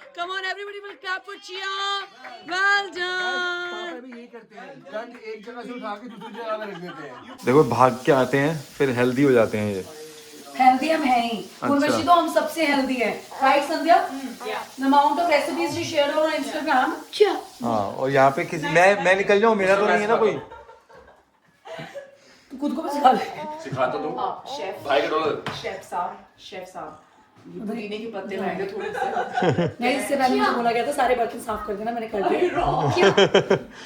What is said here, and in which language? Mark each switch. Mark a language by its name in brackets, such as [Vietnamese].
[English] Come on, everybody will clap for Chia. Well done. [Hindi] यही करते हैं. गन एक जगह से उठा के दूसरी जगह रख देते हैं. देखो भाग के आते हैं फिर हेल्दी हो जाते हैं ये। हेल्दी हम हैं ही, उर्वशी तो हम सबसे हेल्दी है, right Sandhya? [English] The amount of recipes she shared on Instagram. Chia. [Hindi] हाँ, और यहाँ पे किसी मैं निकल जाऊँ, मेरा तो नहीं है ना कोई। तू खुद को भी सिखा ले। सिखा तो दो. शेफ भाई का डॉलर. शेफ साहब पुदीने के पत्ते लाएंगे थोड़े से. नहीं इससे पहले मुझे बोला गया था सारे बर्तन साफ कर देना, मैंने कर दिया।